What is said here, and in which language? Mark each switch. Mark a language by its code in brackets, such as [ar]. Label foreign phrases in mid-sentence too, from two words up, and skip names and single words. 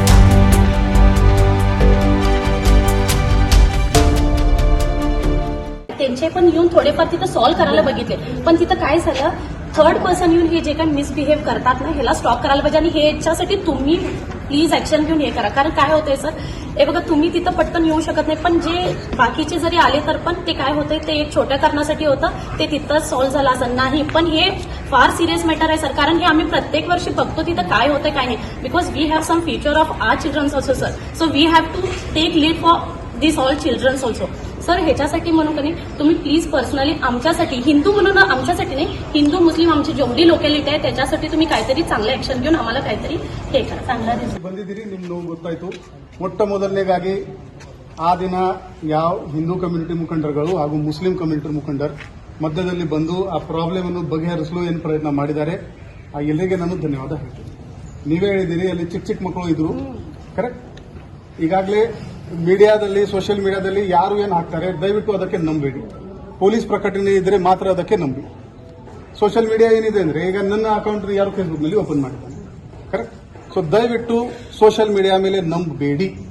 [mr] त्यांचे पण येऊन थोडेफार तिथं सॉल्व्ह करायला बघितले पण तिथं काय झालं [en] third person [mr] येऊन हे जे काही मिसबिहेव करतात ना ह्याला स्टॉप करायला पाहिजे आणि हे याच्यासाठी तुम्ही [en] please action [mr] घेऊन हे करा कारण काय होतंय सर हे बघा तुम्ही तिथं पटकन येऊ शकत नाही पण जे बाकीचे जरी आले तर पण ते काय होतंय ते एक छोट्या कारणासाठी होतं ते तिथंच सॉल्व्ह झालं असं नाही पण हे फार [en] serious matter [mr] आहे सर कारण हे आम्ही प्रत्येक वर्षी बघतो तिथं काय होतंय काय नाही [en] because we have some future of our childrens also sir so we have to take lead for this all childrens also sir [mr] ह्याच्यासाठी म्हणून का नाही तुम्ही [en] please personally [mr] आमच्यासाठी हिंदू म्हणून आमच्यासाठी नाही हिंदू मुस्लिम आमची जेवढी लोकॅलिटी आहे त्याच्यासाठी तुम्ही काहीतरी चांगलं ऍक्शन घेऊन आम्हाला काहीतरी हे करा चांगला [kn] ಬಂದಿದ್ದೀರಿ ನಿಮ್ಮ ನೋವು ಗೊತ್ತಾಯ್ತು ಮೊಟ್ಟ ಮೊದಲನೇಗಾಗಿ ಆ ದಿನ ಯಾವ ಹಿಂದೂ ಕಮ್ಯುನಿಟಿ ಮುಖಂಡರುಗಳು ಹಾಗೂ ಮುಸ್ಲಿಂ ಕಮ್ಯುನಿಟಿ ಮುಖಂಡರು ಮಧ್ಯದಲ್ಲಿ ಬಂದು ಆ ಪ್ರಾಬ್ಲಮ್ ಅನ್ನು ಬಗೆಹರಿಸಲು ಏನು ಪ್ರಯತ್ನ ಮಾಡಿದ್ದಾರೆ ಆ ಎಲ್ಲರಿಗೆ ನಾನು ಧನ್ಯವಾದ ಹೇಳ್ತೀನಿ ನೀವೇ ಹೇಳಿದಿರಿ ಅಲ್ಲಿ ಚಿಕ್ಕ ಚಿಕ್ಕ ಮಕ್ಕಳು ಇದ್ರು ಕರೆಕ್ಟ್ ಈಗಾಗಲೇ ಮೀಡಿಯಾದಲ್ಲಿ [en] social mediaದಲ್ಲಿ [kn] ಯಾರು ಏನು ಹಾಕ್ತಾರೆ ದಯವಿಟ್ಟು ಅದಕ್ಕೆ ನಂಬೇಡಿ ಪೊಲೀಸ್ ಪ್ರಕಟಣೆ ಇದ್ರೆ ಮಾತ್ರ ಅದಕ್ಕೆ ನಂಬಿ [en] social media [kn] ಏನಿದೆ ಅಂದ್ರೆ ಈಗ ನನ್ನ ಅಕೌಂಟ್ ಯಾರು ಫೇಸ್ಬುಕ್ ನಲ್ಲಿ ಓಪನ್ ಮಾಡಿದ್ದಾನೆ [en] correct so [kn] ದಯವಿಟ್ಟು [en] social media [kn] ಮೇಲೆ ನಂಬಬೇಡಿ